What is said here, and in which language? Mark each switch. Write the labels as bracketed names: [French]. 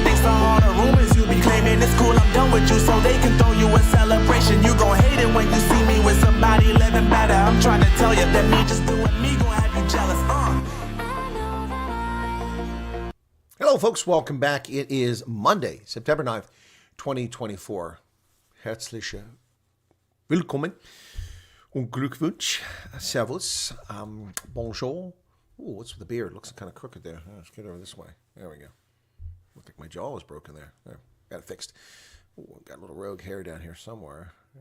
[English] Thanks to all the rumors you be claiming, it's cool, I'm done with you, so they can throw you a celebration. You gon' hate it when you see me with somebody living better. I'm trying to tell you that me just doing me gon' have you jealous. Hello, folks. Welcome back. It is Monday, September 9th, 2024. [German] Herzlich willkommen und Glückwunsch. Servus. [French] Bonjour. [English] Ooh, what's with the beard? Looks kind of crooked there. Let's get over this way. There we go. Looked like my jaw was broken there. There. Got it fixed. Ooh, got a little rogue hair down here somewhere.